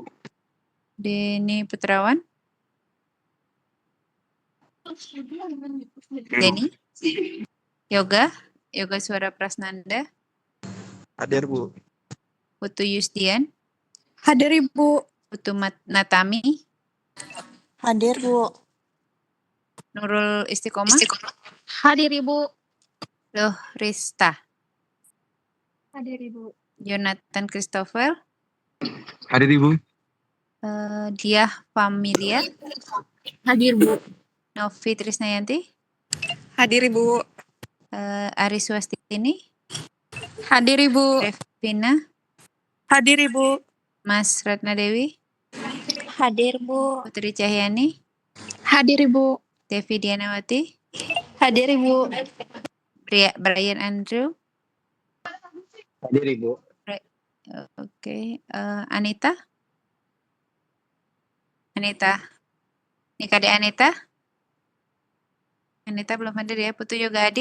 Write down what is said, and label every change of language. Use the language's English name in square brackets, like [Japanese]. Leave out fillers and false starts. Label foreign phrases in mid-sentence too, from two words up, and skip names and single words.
[Indonesian] Denny Putrawan. Denny. Yoga. Yoga Suara Prasnanda. Hadir Bu. Putu Yusdian. Hadir Ibu. Putu Natami. Hadir Bu. Nurul Istiqomah. Hadir Ibu. Loh Rista. Hadir Ibu. Jonathan Christopher. Hadir Ibu. Diah Familia. Hadir Bu. Novi Trisnayanti. Hadir Ibu. Ari Swastini. Hadir Ibu. Revina. Hadir Ibu. Mas Ratna Dewi. Hadir Bu. Putri Cahyani. Hadir Ibu. Devi Dianawati. Hadir Ibu. Brian Andrew. Hadir Ibu. Oke. Anita. Anita. Nikade Anita. Anita belum hadir ya. Putu Yoga Adi.